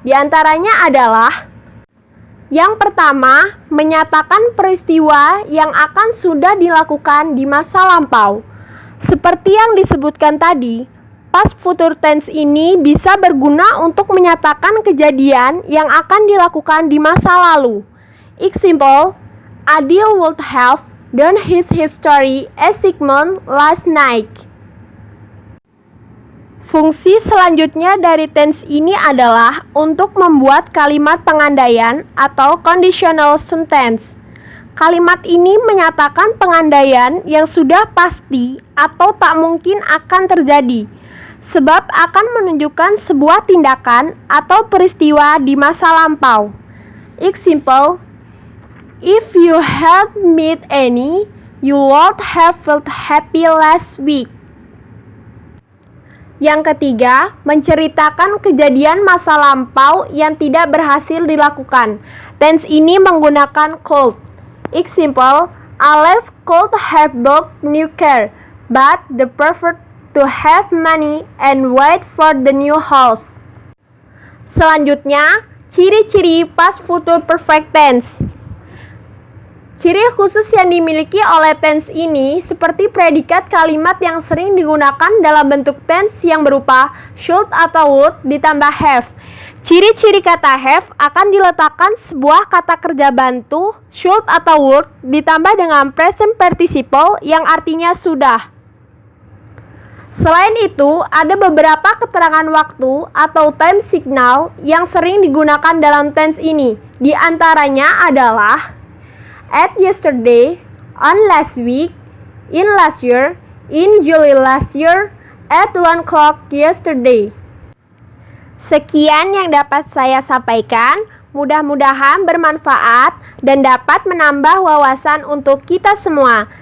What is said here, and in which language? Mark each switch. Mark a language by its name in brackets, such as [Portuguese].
[Indonesian] Di antaranya adalah yang pertama, menyatakan peristiwa yang akan sudah dilakukan di masa lampau. Seperti yang disebutkan tadi, past future tense ini bisa berguna untuk menyatakan kejadian yang akan dilakukan di masa lalu. [English] Example, Adil would have done his history assignment last night. [Indonesian] Fungsi selanjutnya dari tense ini adalah untuk membuat kalimat pengandaian atau conditional sentence. Kalimat ini menyatakan pengandaian yang sudah pasti atau tak mungkin akan terjadi, sebab akan menunjukkan sebuah tindakan atau peristiwa di masa lampau. [English] Example, if you had met Annie, you would have felt happy last week. [Indonesian] Yang ketiga, menceritakan kejadian masa lampau yang tidak berhasil dilakukan. Tense ini menggunakan could. [English] Example, Alex could have bought new car, but the preferred to have money and wait for the new house. [Indonesian] Selanjutnya, ciri-ciri past future perfect tense. Ciri khusus yang dimiliki oleh tense ini seperti predikat kalimat yang sering digunakan dalam bentuk tense yang berupa should atau would ditambah have. Ciri-ciri kata have akan diletakkan sebuah kata kerja bantu should atau would ditambah dengan present participle yang artinya sudah. Selain itu, ada beberapa keterangan waktu atau time signal yang sering digunakan dalam tense ini. Di antaranya adalah [English] at yesterday, on last week, in last year, in July last year, at 1 o'clock yesterday. [Indonesian] Sekian yang dapat saya sampaikan, mudah-mudahan bermanfaat dan dapat menambah wawasan untuk kita semua.